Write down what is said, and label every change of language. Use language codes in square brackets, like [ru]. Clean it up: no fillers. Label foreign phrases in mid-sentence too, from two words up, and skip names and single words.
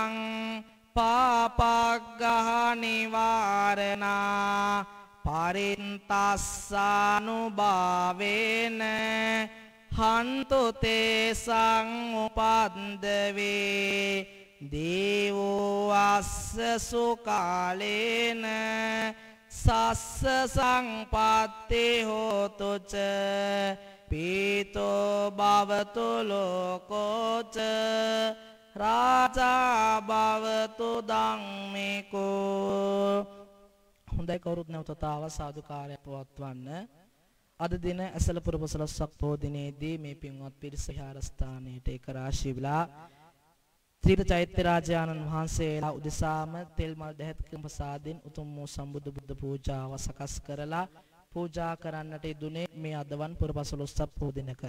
[pi] පාපග්ගහ නිවාරණා පරින්තස්සානුභාවේන හන්තු තේසං උපද්දවේ දේවෝ අස්ස සුකාලේන සස්ස සංපත්ති හෝතු ච පීතෝ භවතු ලෝකෝ ච රාජා භවතු ධම්මිකෝ [si] හොඳයි කවුරුත් නැවතතාව සාදුකාරය පවත්වන්න. අද දින ඇසලපුර පොසොළොස්වක පොහොය දිනේදී මේ පින්වත් පිරිස විහාරස්ථානයේට එක රාශී විලා ත්‍රිවිධ චෛත්‍ය රාජානන් වහන්සේලා උදෙසාම තෙල් මල් දැහැත්කම් ප්‍රසාදෙන් උතුම් වූ සම්බුදු බුද්ධ පූජාව සකස් කරලා පූජා කරන්නට යෙදුනේ මේ අදවන් පුර පොසොළොස්වක පොහොය දිනක.